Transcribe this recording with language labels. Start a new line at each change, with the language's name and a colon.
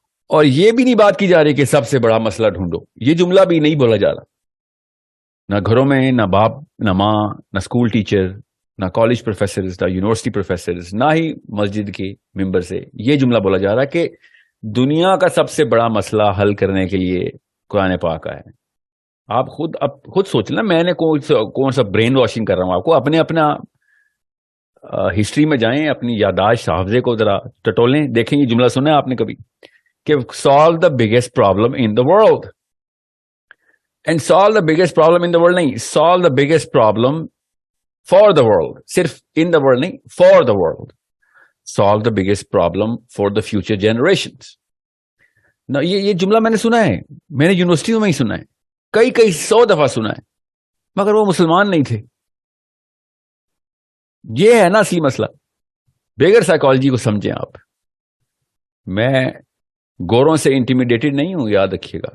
Urdu: اور یہ بھی نہیں بات کی جا رہی کہ سب سے بڑا مسئلہ ڈھونڈو. یہ جملہ بھی نہیں بولا جا رہا، نہ گھروں میں، نہ باپ، نہ ماں، نہ اسکول ٹیچر، نہ کالج پروفیسرز، نہ یونیورسٹی پروفیسرز، نہ ہی مسجد کے ممبر سے یہ جملہ بولا جا رہا کہ دنیا کا سب سے بڑا مسئلہ حل کرنے کے لیے قرآن پاک ہے. آپ خود سوچ لیں، میں نے کون سا برین واشنگ کر رہا ہوں آپ کو. اپنا ہسٹری میں جائیں، اپنی یادداشت حافظے کو ذرا ٹٹولیں، دیکھیں یہ جملہ سنا ہے آپ نے کبھی کہ
English: solve the biggest problem in the world. And solve the biggest problem in the world
Urdu: نہیں،
English: solve the biggest problem for the world.
Urdu: صرف
English: in the world
Urdu: نہیں،
English: for the world. Solve the biggest problem for the future generations.
Urdu: Now, یہ جملہ میں نے سنا ہے، میں نے یونیورسٹیوں میں ہی سنا ہے، کئی 100 دفعہ سنا ہے، مگر وہ مسلمان نہیں تھے. یہ ہے نا اصلی مسئلہ. بغیر سائیکالوجی کو سمجھیں آپ. میں گوروں سے انٹیمیڈیٹڈ نہیں ہوں، یاد رکھیے گا.